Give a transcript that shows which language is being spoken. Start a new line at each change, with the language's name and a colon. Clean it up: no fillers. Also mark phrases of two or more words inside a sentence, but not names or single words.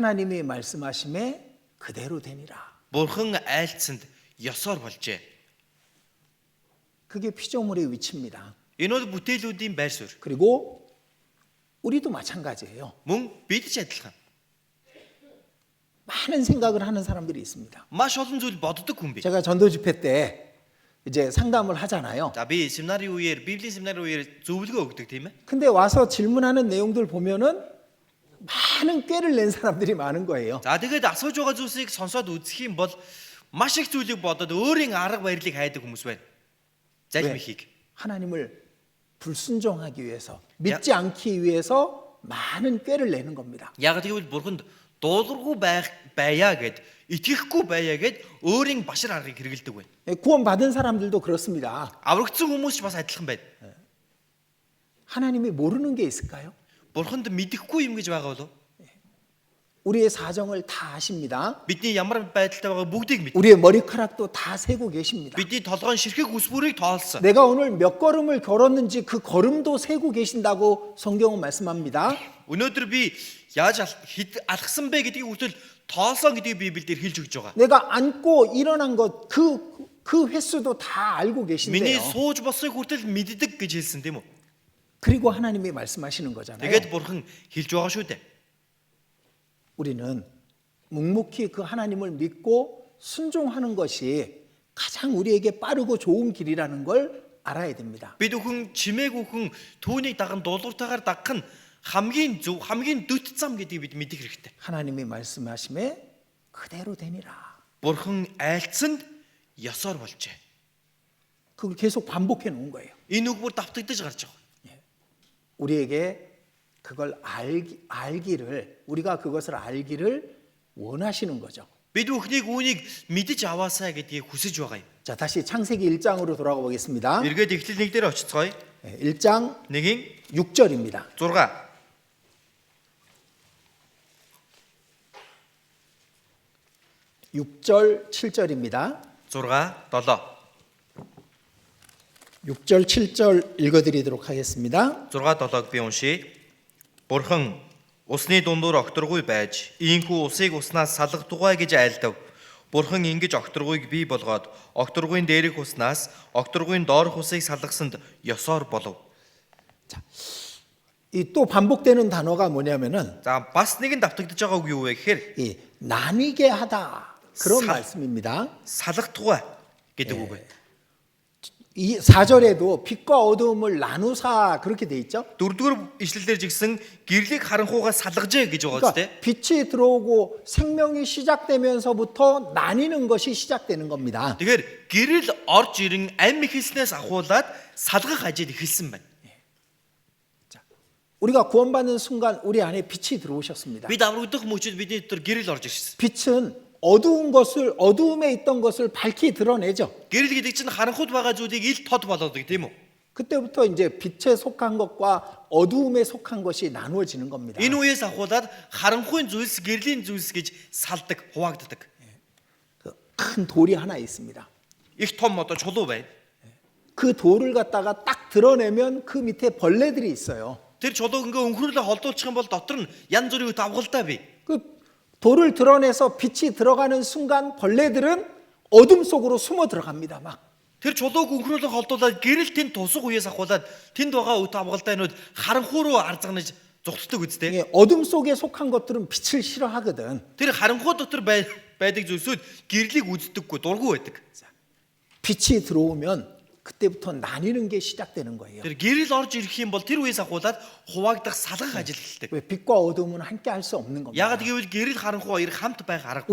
Korean: 하나님이 말씀하심에 그대로 되니라.
Mongolian: Бурхан айлцсанд ёсоор болжээ.
Korean: 그게 피조물의 위치입니다.
Mongolian: Энэ бол бүтээлүүдийн байр суурь.
Korean: 그리고 우리도 마찬가지예요.
Mongolian: Мөн бид ч адилхан.
Korean: 많은 생각을 하는 사람들이 있습니다.
Mongolian: Маш олон зүйл боддог хүн бий.
Korean: 제가 전도 집회 때 이제 상담을 하잖아요.
Mongolian: За би семинарын үеэр, библийн семинарын үеэр зөвлөгөө өгдөг тийм ээ.
Korean: 근데 와서 질문하는 내용들 보면은 많은 꾀를 낸 사람들이 많은 거예요.
Mongolian: За тэгээд асууж байгаа зүйлсийг сонсоод үзэх юм бол маш их зүйлийг бодоод өөрийн арга барилыг хайдаг хүмүүс байна. Залим ихийг.
Korean: 하나님을 불순종하기 위해서, 믿지 않기 위해서 많은 꾀를 내는 겁니다.
Mongolian: Яг тэгвэл бурханд дуулуургүй байя гэд, итгэхгүй байя гэд өөрийн башир аргыг хэрэгэлдэг байна.
Korean: 구원받은 사람들도 그렇습니다.
Mongolian: Аврагдсан хүмүүс ч бас адилхан байна.
Korean: 하나님이 모르는 게 있을까요?
Mongolian: Бурханд мэдэхгүй юм гэж байгаа болов?
Korean: 우리의 사정을 다 아십니다.
Mongolian: Бидний ямар байдалтай байгаа бүгдийг мэд.
Korean: 우리의 머리카락도 다 세고 계십니다.
Mongolian: Бидний толгойн ширхэг ус бүрийг тоолсон.
Korean: 내가 오늘 몇 걸음을 걸었는지 그 걸음도 세고 계신다고 성경은 말씀합니다.
Mongolian: Өнөөдөр би яаж алхсан бэ гэдгийг хүртэл тоолсон гэдгийг Библиэлд хэлж өгч байгаа.
Korean: 내가 앉고 일어난 것 그 횟수도 다 알고
Mongolian: Миний
Korean: 계신데요.
Mongolian: сууж босыг хүртэл мэддэг гэж хэлсэн тийм үү?
Korean: 그리고 하나님이 말씀하시는 거잖아요.
Mongolian: Тэгээд бурхан хэлж байгаа шүү дээ.
Korean: 우리는 묵묵히 그 하나님을 믿고 순종하는 것이 가장 우리에게 빠르고 좋은 길이라는 걸 알아야 됩니다.
Mongolian: Бид бүхэн чимээгүй хүн түүнийг даган дуулууртайгаар дагах нь хамгийн зөв, хамгийн дөт зам гэдгийг бид мэдэх хэрэгтэй.
Korean: 하나님이 말씀하심에 그대로 되니라.
Mongolian: Бурхан айлцсанд ёсоор болжээ.
Korean: 그걸 계속 반복해 놓은 거예요.
Mongolian: Энэ үг бүр давтагдаж гарч байгаа.
Korean: 우리에게 그걸 우리가 그것을 알기를 원하시는 거죠.
Mongolian: Бид бүхнийг үүнийг мэдэж аваасаа гэдгийг хүсэж байгаа юм.
Korean: 자, 다시 창세기 1장으로 돌아가 보겠습니다.
Mongolian: Эргээд эхлэл 1 дээр очицгоё.
Korean: 1장
Mongolian: 1-ийн
Korean: 6절입니다.
Mongolian: 6.
Korean: 6절 7절입니다.
Mongolian: 6, 7.
Korean: 6절 7절 읽어드리도록 하겠습니다.
Mongolian: 6, 7-г би уншия. Бурхан усны дундуур огторгүй байж, ийхүү усыг уснаас салгадугай гэж айлдав. Бурхан ингэж огторгүйг бий болгоод, огторгүйн дээрх уснаас огторгүйн доорх усыг салгасанд ёсоор болов.
Korean: 이 또 반복되는 단어가 뭐냐면은
Mongolian: За бас нэгэн давтагдж байгаа үг юу вэ гэхээр
Korean: 이 나뉘게 하다 그런 말씀입니다.
Mongolian: салгадугай гэдэг үг байна.
Korean: 이 4절에도 빛과 어두움을 나누사 그렇게 돼 있죠.
Mongolian: 4-р ишлэлээр жигсэн гэрлийг харанхуугаа салгажээ гэж байгаа
Korean: 그러니까
Mongolian: үстэй.
Korean: 빛이 들어오고 생명이 시작되면서부터 나뉘는 것이 시작되는 겁니다.
Mongolian: Тэгэхээр гэрэл орж ирэн амь ихэлснээс ахуулаад салгах ажил эхэлсэн байна.
Korean: 우리가 구원받는 순간 우리 안에 빛이 들어오셨습니다.
Mongolian: Бид аврагдах мөчид бидний дотор гэрэл орж ирсэн.
Korean: 빛은 어두움에 있던 것을 밝히 드러내죠.
Mongolian: Гэрэл гэдэг чинь харанхуйд байгаа зүйлийг ил тод болгодог тийм үү?
Korean: 그때부터 이제 빛에 속한 것과 어두움에 속한 것이 나누어지는 겁니다.
Mongolian: Энэ үеэс ахуулаад харанхуйн зүйлс, гэрлийн зүйлс гэж салдаг, хуваагддаг.
Korean: 큰 돌이 하나 있습니다.
Mongolian: Их том одоо чулуу байна.
Korean: 그 돌을 갖다가 딱 드러내면 그 밑에 벌레들이 있어요.
Mongolian: Тэр чулууг ингээ өнхрүүлээ холдуулчих юм бол дотор нь янз бүрийн давгалтай бий.
Korean: 그 돌을 드러내서 빛이 들어가는 순간 벌레들은 어둠 속으로 숨어 들어갑니다. 막.
Mongolian: Тэр чулууг өнхрөөлөн холдуулаад гэрэл тэнд тусах үеэс ахуулаад тэнд байгаа өт авгалдаанууд харанхуй руу арзагнаж зүгтдэг үстэй.
Korean: 예, 어둠 속에 속한 것들은 빛을 싫어하거든.
Mongolian: Тэр харанхуй дотор байдаг зүйлсүүд гэрлийг үздэггүй, дургүй байдаг.
Korean: 빛이 들어오면 그때부터 나뉘는 게 시작되는 거예요.
Mongolian: Тэр гэрэл орж ирэх юм бол тэр үеэс ахуулаад хуваагдах салгах ажил эхэлдэг.
Korean: 왜 빛과 어둠은 함께 할 수 없는 겁니다.
Mongolian: Ягаад гэвэл гэрэл харанхуй хоёр хамт байх аргагүй.